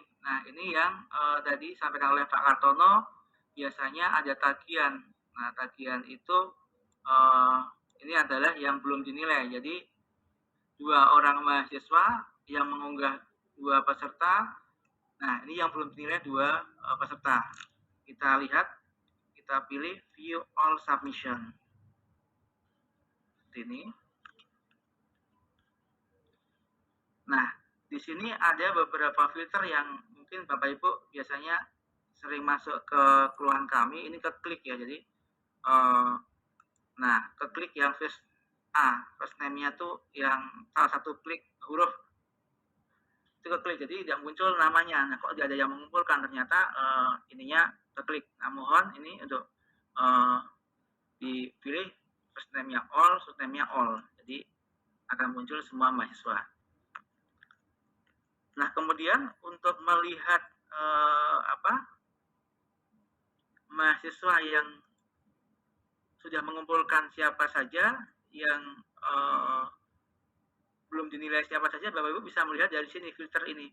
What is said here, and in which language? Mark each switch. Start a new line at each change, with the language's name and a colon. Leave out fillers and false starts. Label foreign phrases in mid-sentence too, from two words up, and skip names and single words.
Indonesian: Nah, ini yang tadi disampaikan oleh Pak Kartono, biasanya ada tagihan. Nah, tagihan itu ini adalah yang belum dinilai. Jadi 2 orang mahasiswa yang mengunggah 2 peserta. Nah, ini yang belum dinilai 2 peserta. Kita lihat, kita pilih
English: view all submission.
Indonesian: Seperti ini. Nah, di sini ada beberapa filter yang mungkin Bapak Ibu biasanya sering masuk ke keluhan kami. Ini ke klik ya, jadi nah, ke klik yang
English: first name-
Indonesian: nya tuh yang salah satu klik huruf itu ke klik, jadi tidak muncul namanya. Nah, kok tidak ada yang mengumpulkan, ternyata ininya ke klik. Nah, mohon ini untuk dipilih
English: first name-
Indonesian: nya all,
English: second name-
Indonesian: nya all, jadi akan muncul semua mahasiswa. Nah, kemudian untuk melihat mahasiswa yang sudah mengumpulkan siapa saja, yang belum dinilai siapa saja, Bapak Ibu bisa melihat dari sini filter ini.